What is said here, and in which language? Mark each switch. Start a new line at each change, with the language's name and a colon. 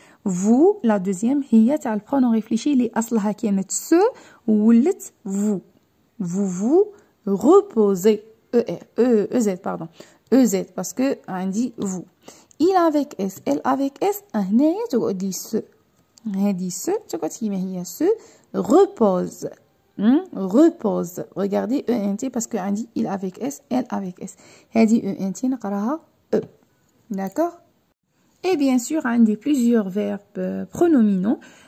French: Vous, la deuxième,
Arabic: هي تاع
French: le pronom réfléchi
Arabic: اللي أصلها كانت
French: se
Arabic: ولت
French: vous. Vous reposez. EZ, pardon. EZ, parce que
Arabic: عندي
French: vous. Il avec S, elle avec S,
Arabic: هنايا تقعدي
French: se.
Arabic: هذه se تقعد كيما هي
French: se repose. Repose. Regardez ENT parce que
Arabic: عندي
French: il avec S, elle avec S. هذه ENT
Arabic: نقراها
French: E. D'accord? Et bien sûr,
Arabic: عندي
French: plusieurs verbes pronominaux.